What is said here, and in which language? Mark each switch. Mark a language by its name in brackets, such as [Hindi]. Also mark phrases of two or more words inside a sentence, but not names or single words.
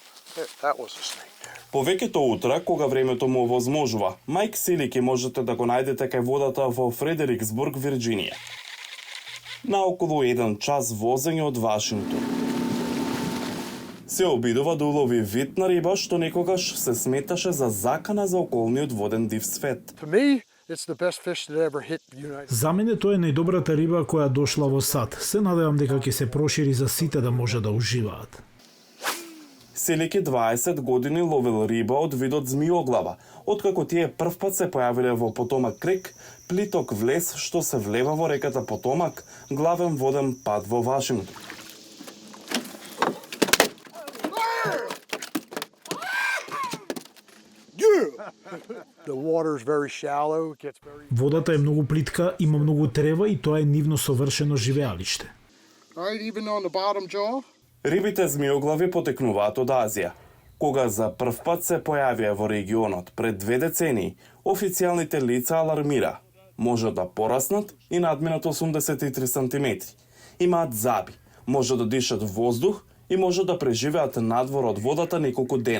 [English] That was a snake. [Macedonian] Повеќето утра, кога времето му овозможува, Майк Силики можете да го најдете кај водата во Фредериксбург, Вирџинија. На околу 1 час возење од Вашингтон. Се обидува да улови вид на риба што некогаш се сметаше за закана за околниот воден див свет. [English] For me, it's the best fish that ever hit the United States. [Macedonian] За мене тоа е најдобрата риба која дошла во САД. Се надевам дека ќе се прошири за сите да може да уживаат. Силики 20 години ловел риба од видот змиоглава, откако тие првпат се појавиле во Потомак крик, плиток влез што се влева во реката Потомак, главен воден пат во Вашингтон. [English] The water is very shallow. It gets very. [Macedonian] Водата е многу плитка, има многу трева и тоа е нивно совршено живеалиште. [English] Right, even on the bottom jaw. [Macedonian] Рибите змиоглави потекнуваат од Азија. Кога за првпат се појавија во регионот пред 2 децении, официјалните лица алармира. Може да пораснат и надминат 83 см. Имаат заби, може да дишат воздух и може да преживеат надвор од водата неколку дена.